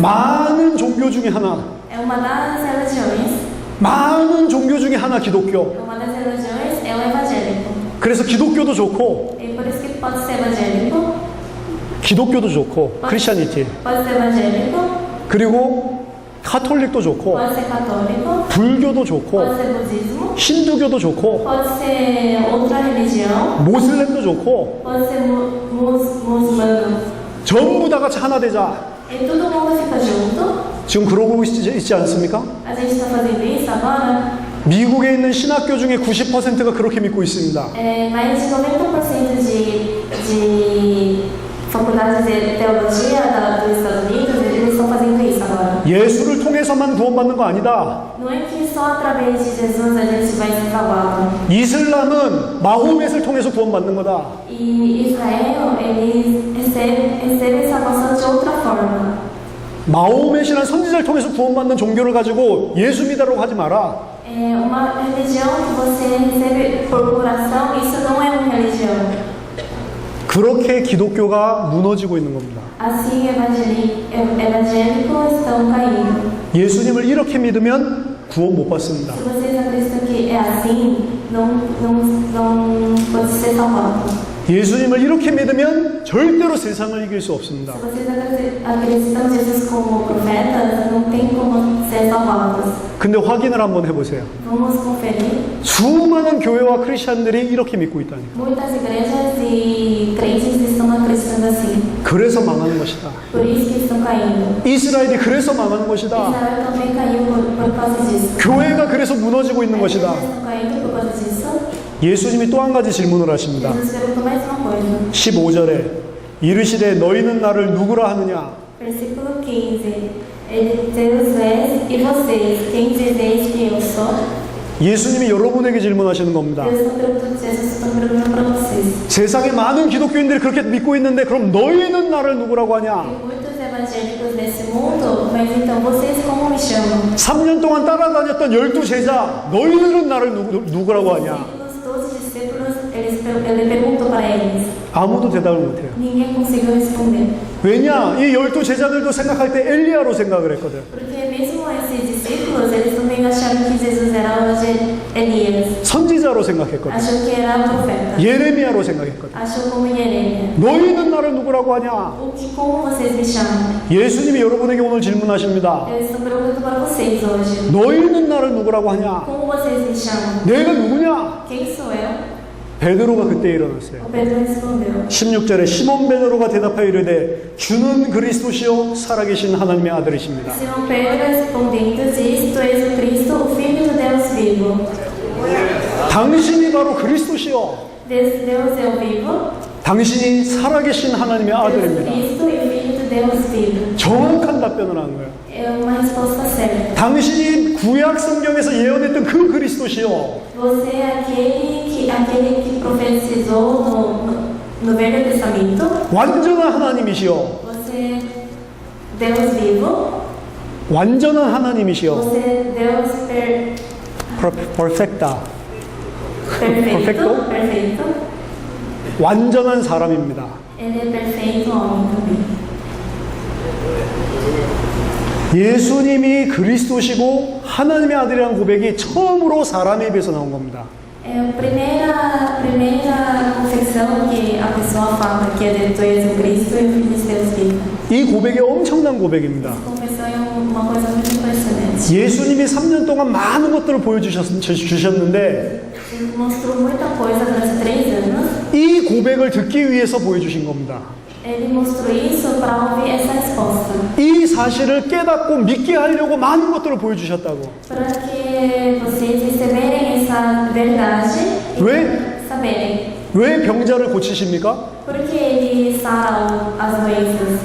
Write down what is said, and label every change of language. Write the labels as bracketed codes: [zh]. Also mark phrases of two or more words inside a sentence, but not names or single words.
[ko] 많은 종교 중에 하나. [pt] É uma das religiões. [ko] 많은 종교 중에 하나 기독교. [pt] Uma das religiões é o evangélico. [ko] 그래서 기독교도 좋고 [pt] E por isso que pode ser evangélico, [ko] 기독교도 좋고 크리스찬이티. [pt] pode ser evangélico, [ko] 그리고 카톨릭도 좋고 [pt] pode ser católico, [ko] 불교도 좋고 [pt] pode ser budismo, [ko] 힌두교도 좋고 [pt] pode ser outra religião, [ko] 모슬렘도 좋고 [pt] pode ser muçulmano. [ko] 전부 다 같이 하나 되자. [pt] E todo mundo fica junto. [ko] 지금 그러고 있지 않습니까? [pt] A gente está fazendo isso agora. [ko] 미국에 있는 신학교 중에 90%가 그렇게 믿고 있습니다. [pt] Mais de 90% de faculdades de teologia dos Estados Unidos, eles estão fazendo isso agora. [ko] 예수를 통해서만 구원받는 거 아니다. [pt] Não é que só através de Jesus a gente vai ser salvado. [ko] 이슬람은 마호멧을 통해서 구원받는 거다. [pt] E Israel, eles recebem salvação de outra forma. [ko] 마호멧이라는 선지자를 통해서 구원받는 종교를 가지고 예수 믿으라고 하지 마라. [pt] É uma religião que você recebe por coração, isso não é uma religião. [ko] 그렇게 기독교가 무너지고 있는 겁니다. [pt] Assim, evangélicos estão caindo. [ko] 예수님을 이렇게 믿으면 구원 못 받습니다. [pt] Se vocês acreditam que é assim, não pode ser salvado. [ko] 예수님을 이렇게 믿으면 절대로 세상을 이길 수 없습니다. [pt] Se vocês acreditam Jesus como profeta, não tem como ser salvados. [ko] 근데 확인을 한번 해보세요. [pt] Vamos conferir. [ko] 수많은 교회와 크리스찬들이 이렇게 믿고 있다니까. [pt] Muitas igrejas e crentes estão acreditando assim. [ko] 그래서 망하는 것이다. [pt] Por isso que estão caindo. [ko] 이스라엘이 그래서 망하는 것이다. [pt] Israel também caiu por causa disso. [ko] 교회가 그래서 무너지고 있는 [pt] As [ko] 것이다. [pt] igrejas estão caindo por causa disso. [ko] 예수님이 또 한 가지 질문을 하십니다. [pt] Jesus perguntou mais uma coisa. [ko] 15절에 이르시되 너희는 나를 누구라 하느냐? [pt] Versículo 15. Ele, Deus és, e vocês, quem dizeis que eu sou? [ko] 예수님이 여러분에게 질문하시는 겁니다. [pt] Jesus está perguntando para vocês. [ko] 세상에 많은 기독교인들이 그렇게 믿고 있는데 그럼 너희는 나를 누구라고 [pt] Tem [ko] 하냐? [pt] muitos evangélicos nesse mundo, mas então vocês como me chamam? [ko] 3년 동안 따라다녔던 12제자 너희들은 나를 누구라고 하냐? [pt] Os 12 discípulos, ele perguntou para eles. [ko] 아무도 대답을 못해요. [pt] Ninguém conseguiu responder. [ko] 왜냐? 이 12제자들도 생각할 때 엘리야로 생각을 했거든. [pt] Porque mesmo esses discípulos, eles também acharam que Jesus era o Elias. [ko] 선지자로 생각했거든. [pt] Achou que era o profeta. [ko] 예레미야로 생각했거든. [pt] Achou como Jeremias. [ko] 너희는 나를 누구라고 하냐? [pt] Como vocês me chamam? [ko] 예수님이 여러분에게 오늘 질문하십니다. [pt] Eu estou perguntando para vocês hoje. [ko] 너희는 나를 누구라고 하냐? [pt] Como vocês me chamam? [ko] 내가 누구냐? [pt] Quem sou eu? [ko] 베드로가 그때 일어났어요. [pt] O Pedro respondeu. [ko] 16절에 시몬 베드로가 대답하여 이르되 주는 그리스도시요 살아계신 하나님의 아들이십니다. [pt] Simão Pedro respondendo disse: Tu és o Cristo, o Filho do Deus vivo. [ko] 당신이 바로 그리스도시요. [pt] Deus é o vivo. [ko] 당신이 살아계신 하나님의 [pt] Deus [ko] 아들입니다. [pt] Cristo e o Filho do Deus vivo. [ko] 정확한 답변을 한 거예요. [pt] É uma resposta certa. [ko] 당신이 구약 성경에서 예언했던 그 그리스도시요. [pt] Você é aquele que profetizou no Velho Testamento. [ko] 완전한 하나님이시요. [pt] Você é Deus vivo. [ko] 완전한 하나님이시요. [pt] Você é Deus [ko] 퍼펙다. [pt] perfeito. Perfeito. [ko] 완전한 사람입니다. [pt] Ele é perfeito homem também. [ko] 예수님이 그리스도시고 하나님의 아들이라는 고백이 처음으로 사람에 입에서 나온 겁니다. [pt] É a primeira confissão que a pessoa fala que é Tu és o Cristo e o Filho de Deus vivo. [ko] 이 고백이 엄청난 고백입니다. [pt] Essa confissão é uma coisa muito impressionante. [ko] 예수님이 3년 동안 많은 것들을 보여주셨는데 [pt] Ele mostrou muita coisa durante 3 anos. [ko] 이 고백을 듣기 위해서 보여주신 겁니다. [pt] Ele mostrou isso para ouvir essa resposta. [ko] 이 사실을 깨닫고 믿게 하려고 많은 것들을 보여주셨다고. [pt] Para que vocês receberem essa verdade e [ko] 왜? [pt] saberem. [ko] 왜 병자를 고치십니까? [pt] Por que ele sara as doenças?